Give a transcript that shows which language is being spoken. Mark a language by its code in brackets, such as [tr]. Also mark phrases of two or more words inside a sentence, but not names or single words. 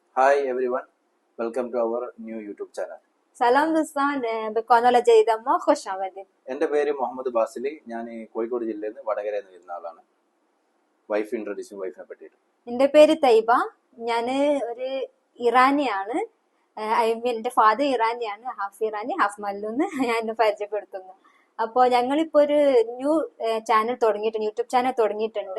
[en] Hi everyone, welcome to our new YouTube channel. [fa] سلام دوستان به کانال جدید ما خوش آمدید. [ml] എൻ്റെ പേര് മുഹമ്മദ് ബാസിലി. ഞാൻ കോഴിക്കോട് ജില്ലയിൽ നിന്ന് വടകരയിൽ നിന്ന് വരുന്ന ആളാണ്. [en] wife introducing [ml] വൈഫിനെ പറ്റിയിട്ട്. എൻ്റെ പേര് തൈബ. ഞാൻ ഒരു ഇറാനിയാണ്. എൻ്റെ ഫാദർ ഇറാനിയാണ്. ഹാഫ് ഇറാനി ഹാഫ് മല്ലൂന്ന് ഞാൻ എന്നെ പരിചയപ്പെടുത്തുന്നു. അപ്പോൾ ഞങ്ങളിപ്പോൾ ഒരു [en] new channel [ml] തുടങ്ങിയിട്ടുണ്ട്, യൂട്യൂബ് ചാനൽ തുടങ്ങിയിട്ടുണ്ട്.